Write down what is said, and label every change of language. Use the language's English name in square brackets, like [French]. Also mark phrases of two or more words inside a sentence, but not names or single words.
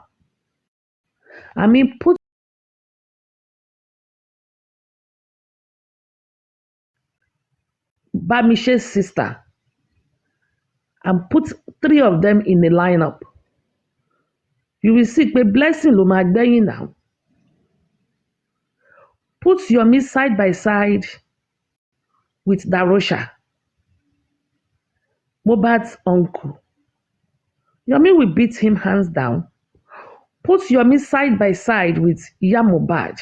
[English] I mean, put Bamishe's sister and put 3 of them in a lineup. You will see a blessing [Yoruba] lo ma gbẹ̀yìn [English] now. Put Yomi side by side with Darosha, Mohbad's uncle. Yomi will beat him hands down. Put Yomi side by side with Iya Mohbad.